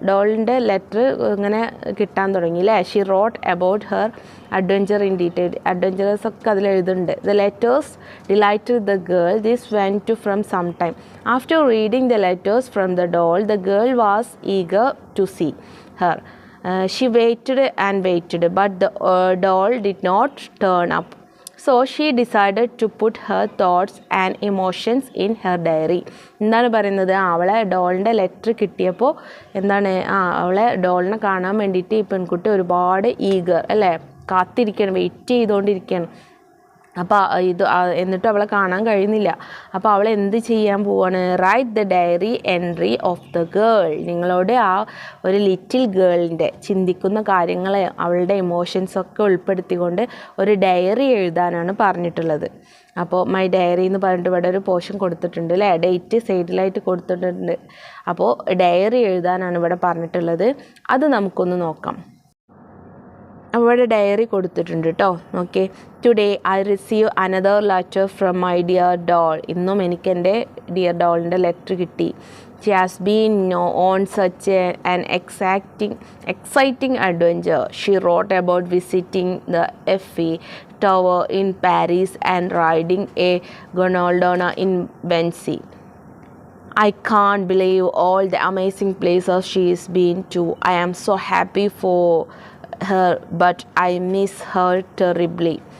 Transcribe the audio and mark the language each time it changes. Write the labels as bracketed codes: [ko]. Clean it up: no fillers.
[ml] ഡോളിൻ്റെ letter ഇങ്ങനെ കിട്ടാൻ തുടങ്ങി അല്ലേ. [en] She wrote about her adventure in detail. [ml] Adventurous ഒക്കെ അതിൽ എഴുതുന്നുണ്ട്. [en] The letters delighted the girl. This went to from some time. After reading the letters from the doll the girl was eager to see her. She waited and waited, but the doll did not turn up. So she decided to put her thoughts and emotions in her diary. [ml] എന്താണ് പറയുന്നത്, അവളെ ഡോളിൻ്റെ letter കിട്ടിയപ്പോൾ എന്താണ് അവളെ ഡോളിനെ കാണാൻ വേണ്ടിയിട്ട് ഈ പെൺകുട്ടി ഒരുപാട് ഈഗർ അല്ലേ, കാത്തിരിക്കണം, വെയിറ്റ് ചെയ്തുകൊണ്ടിരിക്കുകയാണ്. അപ്പോൾ എന്നിട്ടും അവളെ കാണാൻ കഴിയുന്നില്ല. അപ്പോൾ അവൾ എന്ത് ചെയ്യാൻ പോവാണ്, [en] Write the diary entry of the girl. [ml] നിങ്ങളോട് ആ ഒരു ലിറ്റിൽ ഗേളിൻ്റെ ചിന്തിക്കുന്ന കാര്യങ്ങളെ അവളുടെ ഇമോഷൻസൊക്കെ ഉൾപ്പെടുത്തിക്കൊണ്ട് ഒരു ഡയറി എഴുതാനാണ് പറഞ്ഞിട്ടുള്ളത്. അപ്പോൾ മൈ ഡയറി എന്ന് പറഞ്ഞിട്ട് ഇവിടെ ഒരു പോർഷൻ കൊടുത്തിട്ടുണ്ട് അല്ലേ, ഡേറ്റ് സൈഡിലായിട്ട് കൊടുത്തിട്ടുണ്ട്. അപ്പോൾ ഡയറി എഴുതാനാണ് ഇവിടെ പറഞ്ഞിട്ടുള്ളത്. അത് നമുക്കൊന്ന് നോക്കാം. അവിടെ ഡയറി കൊടുത്തിട്ടുണ്ട് കേട്ടോ. [en] Okay, today I receive another letter from my dear doll. [ml] ഇന്നും എനിക്ക് എൻ്റെ ഡിയർ ഡോളിൻ്റെ ലെറ്റർ കിട്ടി. [en] She has been on such an exciting adventure. She wrote about visiting the Eiffel Tower in Paris and riding a gondola in Venice. I can't believe all the amazing places she's been to. I am so happy for her, but I miss her terribly.